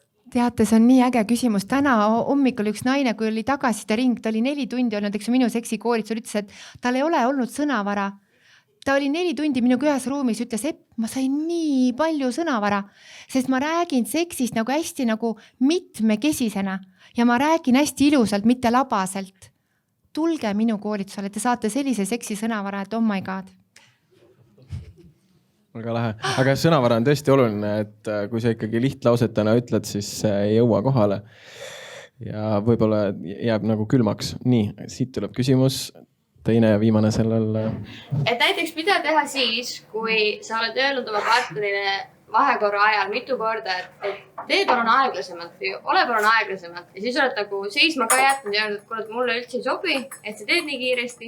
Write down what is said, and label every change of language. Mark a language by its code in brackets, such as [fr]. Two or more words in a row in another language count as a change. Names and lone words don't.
[et] Teate, see on nii äge küsimus. Täna hommikul üks naine, kui oli tagasiside ring, ta oli 4 tundi olnud, eks minu seksikoolitusel ütles, et tal ei ole olnud sõnavara. Ta oli 4 tundi minuga ühes ruumis, ütles, et ma sain nii palju sõnavara, sest ma räägin seksist nagu hästi nagu mitmekesisena ja ma räägin hästi ilusalt, mitte labaselt. Tulge minu koolitusele, te saate sellise seksi sõnavara, et [en] oh my god. [et] Väga lahe. Aga sõnavara on tõesti oluline, et kui sa ikkagi lihtlausetena ütled, siis ei jõua kohale ja võib-olla jääb nagu külmaks. Nii, siit tuleb küsimus. Teine ja viimane sellel. Et näiteks mida teha siis, kui sa oled öelnud oma partnerile vahekorra ajal mitu korda, et tee palun aeglasemalt või ole palun aeglasemalt ja siis oled nagu seisma ka jätnud ja öelnud, et mulle üldse ei sobi, et sa teed nii kiiresti.